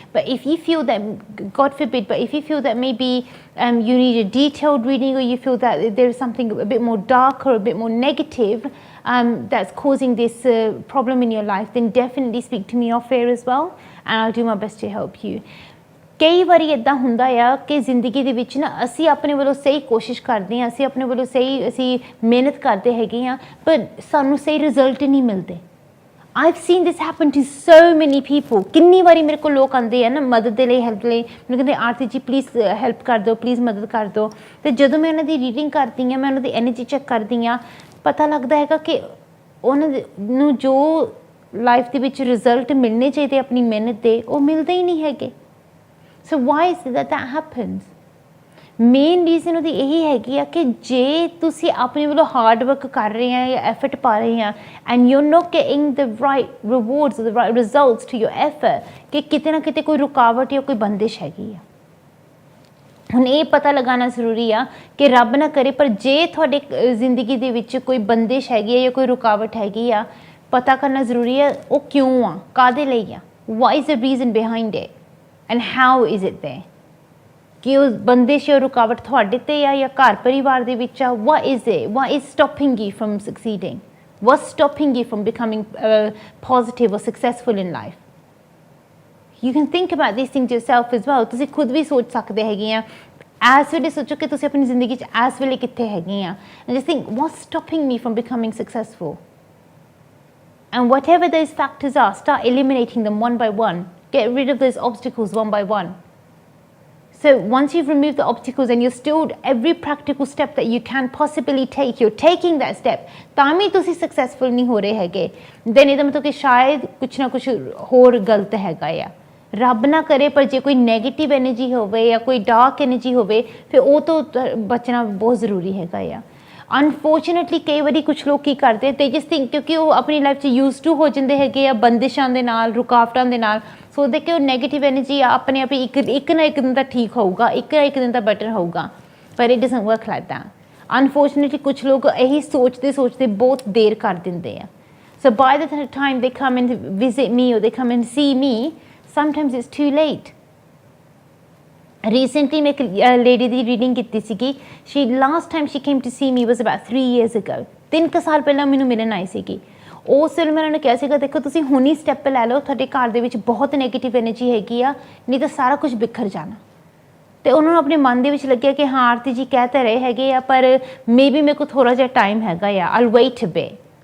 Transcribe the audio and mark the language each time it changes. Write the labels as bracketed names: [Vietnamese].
[English] But if you feel that, God forbid, but if you feel that maybe you need a detailed reading, or you feel that there is something a bit more dark or a bit more negative that's causing this problem in your life, then definitely speak to me off air as well, and I'll do my best to help you। [Punjabi] ਕਈ ਵਾਰੀ ਇੱਦਾਂ ਹੁੰਦਾ ਆ ਕਿ ਜ਼ਿੰਦਗੀ ਦੇ ਵਿੱਚ ਨਾ ਅਸੀਂ ਆਪਣੇ ਵੱਲੋਂ ਸਹੀ ਕੋਸ਼ਿਸ਼ ਕਰਦੇ ਹਾਂ, ਅਸੀਂ ਆਪਣੇ ਵੱਲੋਂ ਅਸੀਂ ਮਿਹਨਤ ਕਰਦੇ ਹੈਗੇ ਹਾਂ, ਪਰ ਸਾਨੂੰ ਸਹੀ ਰਿਜ਼ਲਟ ਨਹੀਂ ਮਿਲਦੇ। [English] I've seen this happen to so many people। [Punjabi] ਕਿੰਨੀ ਵਾਰੀ ਮੇਰੇ ਕੋਲ ਲੋਕ ਆਉਂਦੇ ਆ ਨਾ ਮਦਦ ਦੇ ਲਈ, ਹੈਲਪ ਲਈ, ਮੈਨੂੰ ਕਹਿੰਦੇ ਆਰਤੀ ਜੀ ਪਲੀਜ਼ ਹੈਲਪ ਕਰ ਦਿਓ, ਪਲੀਜ਼ ਮਦਦ ਕਰ ਦਿਓ। ਅਤੇ ਜਦੋਂ ਮੈਂ ਉਹਨਾਂ ਦੀ ਰੀਡਿੰਗ ਕਰਦੀ ਹਾਂ, ਮੈਂ ਉਹਨਾਂ ਦੀ ਐਨਰਜੀ ਚੈੱਕ ਕਰਦੀ ਹਾਂ, ਪਤਾ ਲੱਗਦਾ ਹੈਗਾ ਕਿ ਉਹਨਾਂ ਨੂੰ ਜੋ ਲਾਈਫ ਦੇ ਵਿੱਚ ਰਿਜ਼ਲਟ ਮਿਲਣੇ ਚਾਹੀਦੇ ਆਪਣੀ ਮਿਹਨਤ ਦੇ, ਉਹ ਮਿਲਦੇ ਹੀ ਨਹੀਂ ਹੈਗੇ। [English] So why is it that happens? [Punjabi] Main reason ਉਹਦੀ ਇਹੀ ਹੈਗੀ ਆ ਕਿ ਜੇ ਤੁਸੀਂ ਆਪਣੇ ਵੱਲੋਂ ਹਾਰਡ ਵਰਕ ਕਰ ਰਹੇ ਆ ਜਾਂ ਐਫਰਟ ਪਾ ਰਹੇ ਆ [English] and you not getting the right rewards, the right results to your effort, [Punjabi] ਕਿ ਕਿਤੇ ਨਾ ਕਿਤੇ ਕੋਈ ਰੁਕਾਵਟ ਜਾਂ ਕੋਈ ਬੰਦਿਸ਼ ਹੈਗੀ ਆ। ਹੁਣ ਇਹ ਪਤਾ ਲਗਾਉਣਾ ਜ਼ਰੂਰੀ ਆ ਕਿ ਰੱਬ ਨਾ ਕਰੇ, ਪਰ ਜੇ ਤੁਹਾਡੇ ਜ਼ਿੰਦਗੀ ਦੇ ਵਿੱਚ ਕੋਈ ਬੰਦਿਸ਼ ਹੈਗੀ ਆ ਜਾਂ ਕੋਈ ਰੁਕਾਵਟ ਹੈਗੀ ਆ, ਪਤਾ ਕਰਨਾ ਜ਼ਰੂਰੀ ਆ ਉਹ ਕਿਉਂ ਆ, ਕਾਹਦੇ ਲਈ ਆ, [English] What is the reason behind it and how is it there. [Punjabi] ਕਿ ਉਹ ਬੰਦਿਸ਼ ਜਾਂ ਰੁਕਾਵਟ ਤੁਹਾਡੇ 'ਤੇ ਆ ਜਾਂ ਘਰ ਪਰਿਵਾਰ ਦੇ ਵਿੱਚ ਆ, [English] What is it, what is stopping you from succeeding, What's stopping you from becoming positive or successful in life? You can think about these things yourself as well. [Punjabi] ਤੁਸੀਂ ਖੁਦ ਵੀ ਸੋਚ ਸਕਦੇ ਹੈਗੇ ਆ ਇਸ ਵੇਲੇ ਸੋਚੋ ਕਿ ਤੁਸੀਂ ਆਪਣੀ ਜ਼ਿੰਦਗੀ 'ਚ ਇਸ ਵੇਲੇ ਕਿੱਥੇ ਹੈਗੇ ਆ [English] and just think what's stopping me from becoming successful, and whatever those factors are, start eliminating them one by one. Get rid of those obstacles one by one. So once you've removed the obstacles and you're still every practical step that you can possibly take, you're taking that step, [Punjabi] ਤਾਂ ਵੀ ਤੁਸੀਂ successful ਨਹੀਂ ਹੋ ਰਹੇ ਹੈਗੇ, [English] then [Punjabi] ਇਹਦਾ ਮਤਲਬ ਕਿ ਸ਼ਾਇਦ ਕੁਛ ਨਾ ਕੁਛ ਹੋਰ ਗਲਤ ਹੈਗਾ ਆ। ਰੱਬ ਨਾ ਕਰੇ ਪਰ ਜੇ ਕੋਈ ਨੈਗੇਟਿਵ ਐਨਰਜੀ ਹੋਵੇ ਜਾਂ ਕੋਈ ਡਾਰਕ ਐਨਰਜੀ ਹੋਵੇ ਫਿਰ ਉਹ ਤੋਂ ਬਚਣਾ ਬਹੁਤ ਜ਼ਰੂਰੀ ਹੈਗਾ ਆ। ਅਨਫੋਰਚੂਨੇਟਲੀ ਕਈ ਵਾਰੀ ਕੁਛ ਲੋਕ ਕੀ ਕਰਦੇ ਤੇ ਜਿਸ ਥਿੰਕ ਕਿਉਂਕਿ ਉਹ ਆਪਣੀ ਲਾਈਫ 'ਚ ਯੂਜ਼ ਟੂ ਹੋ ਜਾਂਦੇ ਹੈਗੇ ਆ ਬੰਦਿਸ਼ਾਂ ਦੇ ਨਾਲ, ਰੁਕਾਵਟਾਂ ਦੇ ਨਾਲ, ਸੋਚਦੇ ਕਿ ਉਹ ਨੈਗੇਟਿਵ ਐਨਰਜੀ ਆਪਣੇ ਆਪ ਹੀ ਇੱਕ ਨਾ ਇੱਕ ਦਿਨ ਤਾਂ ਠੀਕ ਹੋਊਗਾ, ਇੱਕ ਨਾ ਇੱਕ ਦਿਨ ਤਾਂ ਬੈਟਰ ਹੋਊਗਾ, ਪਰ [English] It doesn't work like that. [Punjabi] Unfortunately ਕੁਛ ਲੋਕ ਇਹੀ ਸੋਚਦੇ ਬਹੁਤ ਦੇਰ ਕਰ ਦਿੰਦੇ ਆ। [English] So by the time they come and visit me or they come and see me, sometimes it's too late. [Punjabi] Recently ਮੈਂ ਇੱਕ ਲੇਡੀ ਦੀ ਰੀਡਿੰਗ ਕੀਤੀ ਸੀਗੀ। [English] she last time she came to see me was about 3 years ago. [Punjabi] 3 ਸਾਲ ਪਹਿਲਾਂ ਮੈਨੂੰ ਮਿਲਣ ਆਈ ਸੀਗੀ। ਉਸ ਵੇਲੇ ਮੈਂ ਉਹਨਾਂ ਨੂੰ ਕਿਹਾ ਸੀਗਾ ਦੇਖੋ ਤੁਸੀਂ ਹੁਣ ਹੀ ਸਟੈਪ ਲੈ ਲਓ, ਤੁਹਾਡੇ ਘਰ ਦੇ ਵਿੱਚ ਬਹੁਤ ਨੈਗੇਟਿਵ ਐਨਰਜੀ ਹੈਗੀ ਆ, ਨਹੀਂ ਤਾਂ ਸਾਰਾ ਕੁਝ ਬਿਖਰ ਜਾਣਾ। ਤੇ ਉਹਨਾਂ ਨੂੰ ਆਪਣੇ ਮਨ ਦੇ ਵਿੱਚ ਲੱਗਿਆ ਕਿ ਹਾਂ ਆਰਤੀ ਜੀ ਕਹਿ ਤਾਂ ਰਹੇ ਹੈਗੇ ਆ ਪਰ ਮੇਬੀ ਮੇਰੇ ਕੋਲ ਥੋੜ੍ਹਾ ਜਿਹਾ ਟਾਈਮ ਹੈਗਾ ਆ, [English] I'll wait a bit।